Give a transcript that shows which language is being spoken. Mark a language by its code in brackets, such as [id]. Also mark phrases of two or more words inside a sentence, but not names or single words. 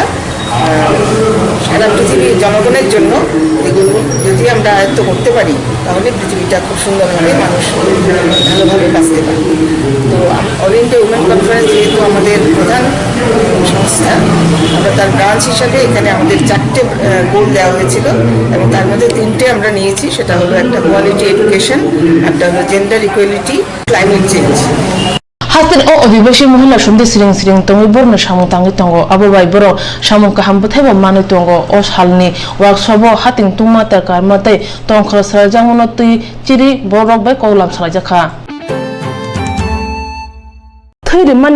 [bn] সারা পৃথিবীর জনগণের জন্য এগুলো যদি আমরা আয়ত্ত করতে পারি তাহলে পৃথিবীটা খুব সুন্দরভাবে মানুষ ভালোভাবে বাঁচতে পারে তো অল ইন্ডিয়া উমেন কনফারেন্স যেহেতু আমাদের প্রধান সংস্থা আমরা তার ব্রাঞ্চ হিসাবে এখানে আমাদের 4টে গোল দেওয়া হয়েছিল এবং তার মধ্যে 3টে আমরা নিয়েছি সেটা হলো একটা [en] quality education [bn] একটা হলো [en] gender equality climate change [trp] हास्तेन अ आदिवासी महिला समिति सिरिं सिरिं तंगै बरनो सामुं तांगै तंगो आबो बाय बर सामुं काहाम बथायबो मानै तंगो अ सालनि वर्कशॉप हातिं तुमा ताकार मते तंखर सरजांगनो तै चिरि बरक बाय कौलाम सालायजाखा थैरि माने